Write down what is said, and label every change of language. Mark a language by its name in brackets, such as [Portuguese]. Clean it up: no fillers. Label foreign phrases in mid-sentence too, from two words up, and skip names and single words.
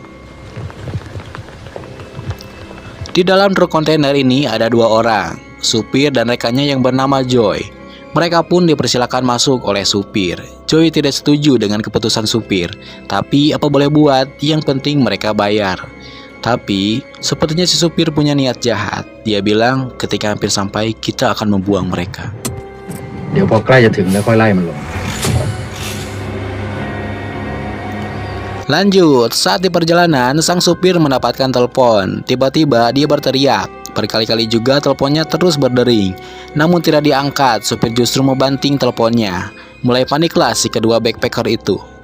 [Indonesian] Di dalam truk kontainer ini ada dua orang, supir dan rekannya yang bernama Joy. Mereka pun dipersilakan masuk oleh supir. Joy tidak setuju dengan keputusan supir, tapi apa boleh buat, yang penting mereka bayar. Tapi sepertinya si supir punya niat jahat. Dia bilang ketika hampir sampai kita akan membuang mereka. [Thai] เดี๋ยวพอใกล้จะถึงแล้วค่อยไล่มันลง [Indonesian] Lanjut, saat di perjalanan sang supir mendapatkan telepon. Tiba-tiba dia berteriak. Berkali-kali juga teleponnya terus berdering, namun tidak diangkat. Supir justru membanting teleponnya. Mulai paniklah si kedua backpacker itu.